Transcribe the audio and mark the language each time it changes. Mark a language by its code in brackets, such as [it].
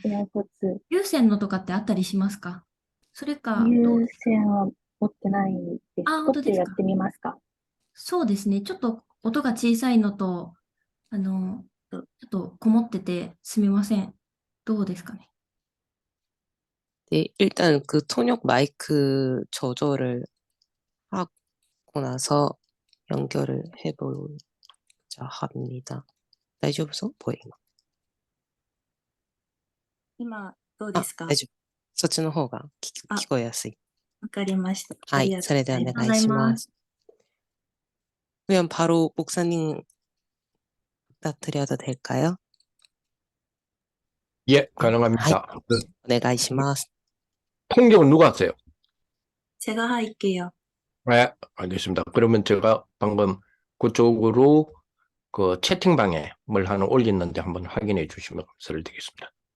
[en] 에어포츠 [ja] 有線のとかってあったりしますか？それか、優先は持ってないです。本当ですか？取ってやってみますか？そうですね。ちょっと音が小さいのと、ちょっとこもっててすみません。どうですかね。 [ko] 네, 일단 그 통역 마이크 조절을 하고 나서 연결을 해보자 합니다. [ja] 大丈夫そう? [ko] 보여, [ja] 今、どうですか？大丈夫。そっちの方が聞こえやすい。わかりました。はい、それでお願いします。 [ko] 그럼 바로 목사님 부탁드려도 될까요? 예, 가능합니다. [ja] お願いします。 [ko] 통역은 누가 하세요? 제가 할게요. 네, 알겠습니다. 그러면 제가 방금 그쪽으로 그 채팅방에 뭘 하나 올렸는데 한번 확인해 주시면 감사드리겠습니다.